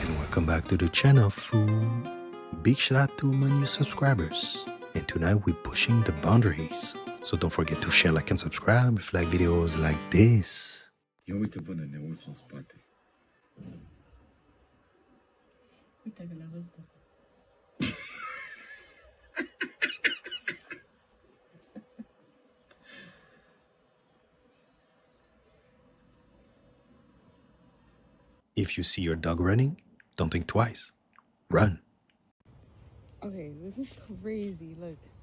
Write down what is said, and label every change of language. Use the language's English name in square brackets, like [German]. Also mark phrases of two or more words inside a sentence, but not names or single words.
[English] Welcome back to the channel, fool. Big shout out to my new subscribers. And tonight we're pushing the boundaries. So don't forget to share, like, and subscribe if you like videos like this. [Romanian] Ia uite-vă, nene, ursul în spate. Uite că l-a văzut. [English] If you see your dog running, don't think twice. Run. Okay, this is crazy. Look.